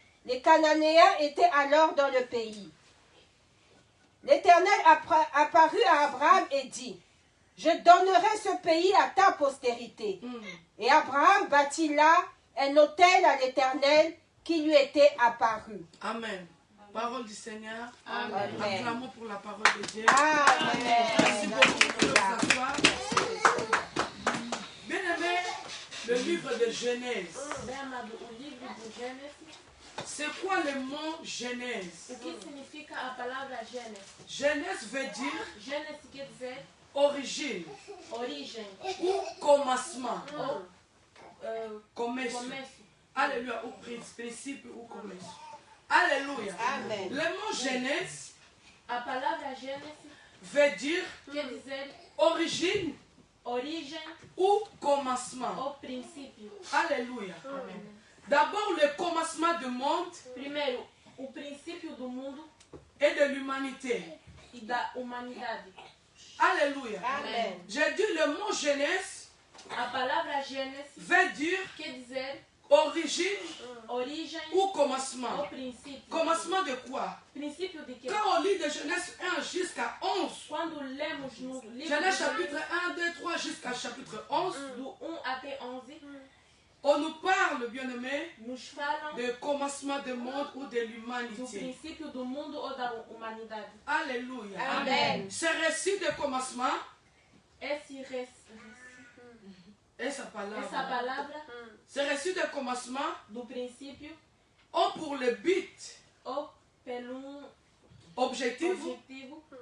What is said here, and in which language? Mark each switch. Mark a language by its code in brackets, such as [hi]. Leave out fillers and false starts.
[fr] Les Cananéens étaient alors dans le pays. L'Éternel apparut à Abraham et dit, « Je donnerai ce pays à ta postérité. » Et Abraham bâtit là un autel à l'Éternel qui lui était apparu. Amen. Parole du Seigneur. Amen. Acclamons pour la parole de Dieu. Amen. Merci beaucoup de vous asseoir. Bien-aimé, le livre de Genèse. [pt] Bem amado, o livro do Gênesis, [fr] C'est quoi le mot Genèse? [pt] o que significa a palavra Gênesis? [fr] Genèse veut dire [pt] Gênesis quer dizer [fr] origine [pt] origem [fr] ou commencement. [pt] ou Começo. começo. Alléluia. Ou princípio ou começo. Alléluia. Amen. [fr] Le mot Genèse [pt] A palavra Gênesis [fr] veut dire [pt] quer dizer [fr] origine [pt] origem [fr] ou commencement. [pt] ou princípio. Alléluia. [fr] D'abord le commencement du monde [pt] Primeiro, o princípio do mundo [fr] et de l'humanité. [pt] e da humanidade. Alléluia. Amen. [fr] J'ai dit le mot Genèse [pt] A palavra Gênesis [fr] veut dire [pt] quer dizer [fr] origine [pt] origem [fr] ou commencement. [pt] ou princípio. [fr] Commencement de quoi? [pt] Princípio de quê? [fr] Quand on lit de Genèse 1 jusqu'à 11, [pt] Quando lemos no livro [fr] Genèse de chapitre 1, 2, 3 jusqu'à chapitre 11, [pt] do 1 até 11, [fr] on nous parle, bien-aimé, [pt] nos falam [fr] de commencement du monde ou de [pt] do [fr] l'humanité. [pt] princípio do mundo ou da humanidade. Alléluia. Amen. [fr] Ce récit de commencement [pt] Essa essa palavra [fr] ce récit de commencement [pt] do princípio [fr] ont pour le but, [pt] ou pelo [fr] objectif, [pt] objetivo